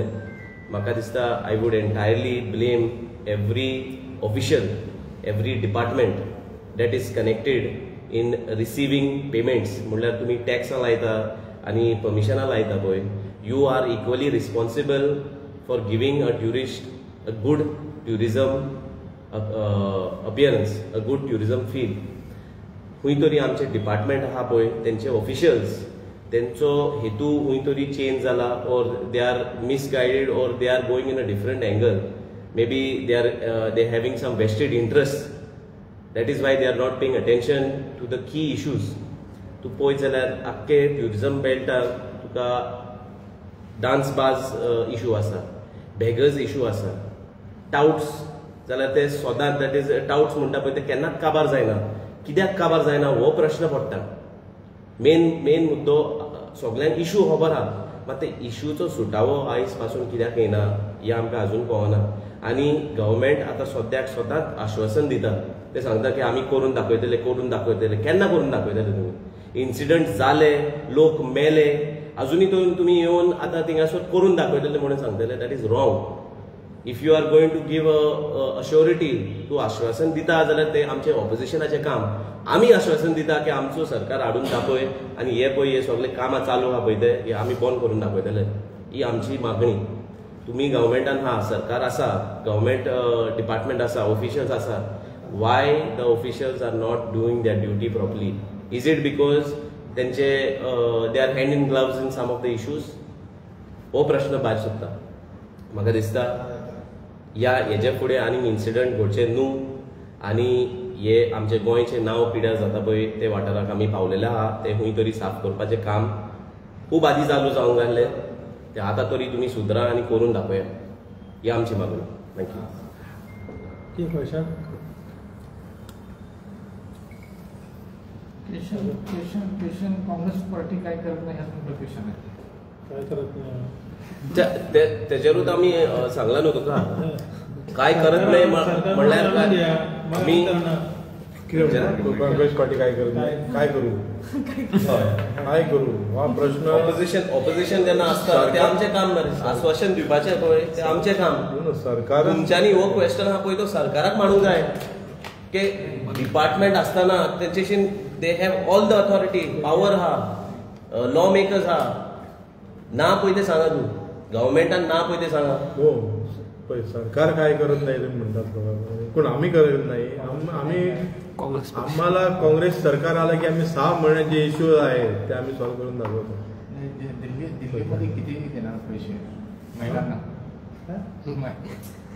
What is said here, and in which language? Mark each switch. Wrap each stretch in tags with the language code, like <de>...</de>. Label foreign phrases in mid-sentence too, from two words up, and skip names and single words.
<kok>म्हाका दिसता</kok> <en>I would entirely blame every official every department that is connected in receiving payments.</en> <kok>म्हणल्यार तुमी टॅक्सां लायता आनी परमिशनां लायता पळय</kok> <en>you are equally responsible for giving a tourist a good tourism appearance, a good tourism feel.</en> <kok>खंय तरी आमचे डिपार्टमेंट आहा पळय तेंचे ऑफिशियल्स तेंचो हेतू खंय तरी चेंज जाला</kok> <en>or they are misguided or they are going in a different angle. may be they having some vested interest. that is why they are not paying attention to the key issues.</en> <kok>तूं पळयत जाल्यार आख्खे ट्युरिजम बेल्टाक तुका</kok> <en>dance bar issue</en> <kok>आसा,</kok> <en>beggars issue</en> <kok>आसा, टाउट्स जाल्यार ते सोदांत</kok> <en>that is</en> <kok>टाउट्स म्हणटा पळय ते केन्नाच काबार जायना. कित्याक काबार जायना हो प्रश्न पडटा. मेन मुद्दो सगळ्यांक इशू खबर आहा मात ते इशूचो सुटावो आयज पासून कित्याक येना हें आमकां अजून कळना. आनी गव्हर्मेंट आतां सद्याक स्वताच आश्वासन दिता. ते सांगता की आमी करून दाखयतले. केन्ना करून दाखयतले तुमी? इन्सिडंट जाले, लोक मेले, अजुनूय तुमी येवन आतां थिंगासर करून दाखयतले म्हणून सांगतले.</kok> <en>that is wrong. if you are going to give a assurity</en> <kok>तूं आश्वासन दिता जाल्यार ते आमचे ऑपोजिशनाचें काम. आमी आश्वासन दिता की आमचो सरकार हाडून दाखय आनी हे पळय हे सगळे कामां चालू आहा पळय ते हे आमी बंद करून दाखयतले. ही आमची मागणी. तुमी गव्हर्मेंटान आहा, सरकार आसा, गव्हर्मेंट डिपार्टमेंट आसा, ऑफिशियल्स आसा.</kok> <en>why the officials are not doing their duty properly? is it because तेंचे they are hand in gloves in some of the issues?</en> <kok>हो प्रश्न भायर सुट्टा. म्हाका दिसता हेजे फुडें आनीक इन्सिडंट घडचे न्हू आनी हे आमचे गोंयचें नांव पिड्यार जाता पळय ते वाठाराक आमी पावलेले आहा. ते खंय तरी साफ करपाचें काम खूब आदीं चालू जावंक जाल्लें. ते आतां तरी तुमी सुदरा आनी करून दाखया. ही आमची मागणी. थँक्यू.</kok> <mr>क्वेश्चन काँग्रेस पार्टी काय करत नाही असं क्वेश्चन आहे. काय करत नाही त्याच्यावरून आम्ही सांगला न्हू तुका काय करत नाही म्हणल्यार आम्ही काँग्रेस पार्टी काय करत नाही. काय करू हा प्रश्न.</mr> <kok>ऑपोजिशन जेन्ना आसता ते आमचें काम मरे. आश्वासन दिवपाचें पळय ते आमचें काम. सरकार तुमच्यांनी हो क्वेश्चन आहा पळय तो सरकाराक मांडूंक जाय.</kok> <mr>की डिपार्टमेंट असताना त्यांच्याशी</mr> <en>they have all the authority,</en> <kok>पॉवर हा,</kok> <en>law makers</en> <kok>हा. ना पयलीं सांगा तूं, गव्हर्मेंटान ना पयलीं सांगा.</kok> <mr>हो, पळय सरकार काय करत नाही तुम्ही म्हणतात, पण आम्ही करत नाही. आम्ही आम्हाला काँग्रेस सरकार आलं की आम्ही 6 महिने जे इश्यू आहेत ते आम्ही सॉल्व्ह करून दाखवतो. दिल्लीमध्ये किती देणार पैसे महिलांना?</mr>